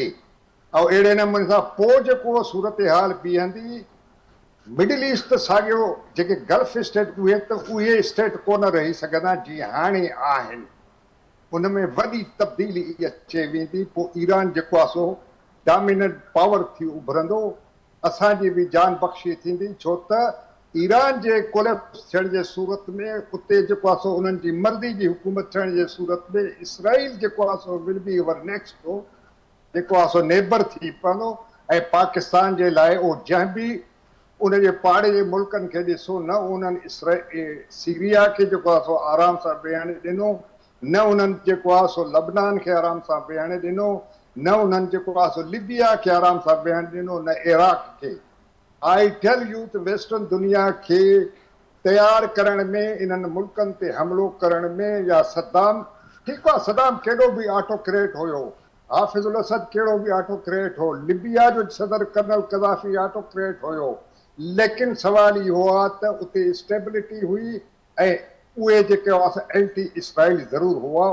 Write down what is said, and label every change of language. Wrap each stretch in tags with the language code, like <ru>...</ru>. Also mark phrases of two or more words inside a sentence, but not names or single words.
<sd>ऐं अहिड़े नमूने सां पोइ जेको सूरत हाल बीहंदी, मिडिल ईस्ट साॻियो जेके</sd> <en>Gulf State</en> <sd>उहे स्टेट कोन रही सघंदा जीअं हाणे आहिनि, उन में वॾी तब्दीली अचे वेंदी। पोइ ईरान जेको आहे सो</sd> <en>dominant power</en> <sd>थी उभरंदो, असांजी बि जान बख़्शी थींदी, छो त ईरान जे कोलेप्स थियण जे सूरत में उते जेको आहे सो उन्हनि जी मर्ज़ी जी हुकूमत थियण जे सूरत में इसराइल जेको आहे सो</sd> <en>will be our next</en> <sd>जेको आहे सो नेबर थी पवंदो। ऐं पाकिस्तान जे लाइ उहो जंहिं बि उनजे पाड़े जे मुल्कनि खे ॾिसो, न उन्हनि सीरिया खे जेको आहे सो आराम सां वेहण ॾिनो, न उन्हनि जेको आहे सो लबनान खे आराम सां वेहण ॾिनो, न उन्हनि जेको आहे सो लिबिया खे आराम सां वेहण ॾिनो, न इराक खे।</sd> <en>I tell you</en> <sd>त वेस्टर्न दुनिया खे तयारु करण में, इन्हनि मुल्कनि ते हमिलो करण में, या सद्दाम, ठीकु आहे सद्दाम कहिड़ो बि ऑटोक्रेट हुयो, हाफ़िज़ुल असद कहिड़ो बि ऑटोक्रेट हो, लिबिया जो सदर कर्नल कज़ाफ़ी ऑटोक्रेट हुयो, लेकिन सवाल इहो आहे त उते स्टेबिलिटी हुई, ऐं उहे जेके आहे एंटी इसराइल ज़रूरु हुआ।</sd>